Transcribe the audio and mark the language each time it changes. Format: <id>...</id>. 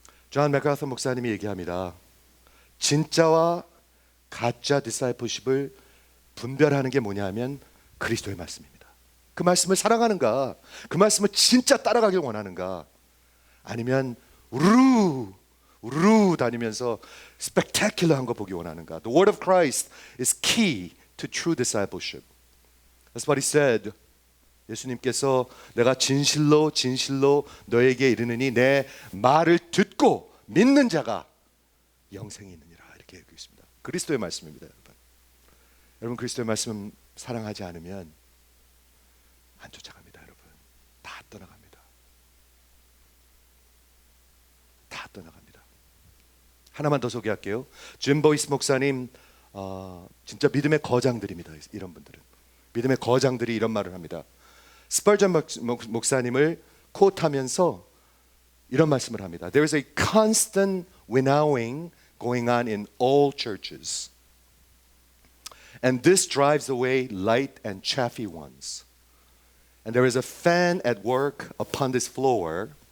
<ko>존 맥카서 목사님이 얘기합니다. 진짜와 가짜 디사이플십을 분별하는 게 뭐냐면 그리스도의 말씀입니다. 그 말씀을 사랑하는가, 그 말씀을 진짜 따라가길 원하는가, 아니면 우르르 우르르 다니면서 스펙타큘러한 거 보기 원하는가.</ko> <en>The word of Christ is key to true discipleship. That's what he said.</en> <ko>예수님께서 내가 진실로 진실로 너에게 이르느니 내 말을 듣고 믿는 자가 영생이 있느니라, 이렇게 얘기하고 있습니다. 그리스도의 말씀입니다. 여러분 그리스도의 말씀 사랑하지 않으면 안 쫓아갑니다. 여러분 다 떠나갑니다. 다 떠나갑니다. 하나만 더 소개할게요. 짐 보이스 목사님, 진짜 믿음의 거장들입니다. 이런 분들은 믿음의 거장들이 이런 말을 합니다. 스펄전 목사님을 코트하면서 이런 말씀을 합니다.</ko> <en>There is a constant winnowing going on in all churches, and this drives away light and chaffy ones. And there is a fan at work upon this floor.</en>